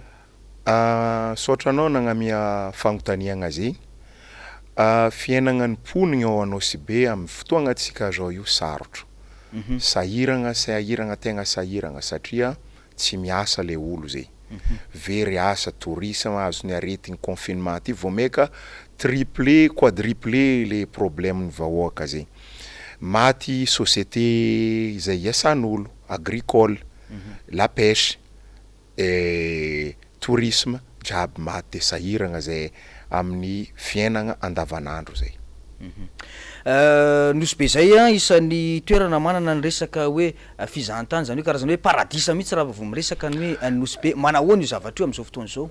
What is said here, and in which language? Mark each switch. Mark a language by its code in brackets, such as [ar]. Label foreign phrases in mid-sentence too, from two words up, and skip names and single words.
[mg] Sotranao nagnamia fagnontaniagna zay fiainagna ny mponina ao Anosbe amin'ny fotoagna atsika zao io sarotro. Sahiragna tegna sahiragna satria tsy miasa le olo zay. Very asa tourisme azony aretigny confinement ty vao meka [fr] triplé quadruplé les problèmes [mg] ny vahoaka zay. Maty société izay iasan'olo [fr] agricole, la pêche, tourisme [mg] jiaby maty de sahiragna zay amin'ny fiainagna andavanandro zay. Nosbe zay isan'ny toerana manana ny resaka hoe fizahantany zany hoe karazany hoe paradisa mihitsy raha vao miresaka ny hoe Nosbe manahoana io zavatra io amin'izao fotoana zao.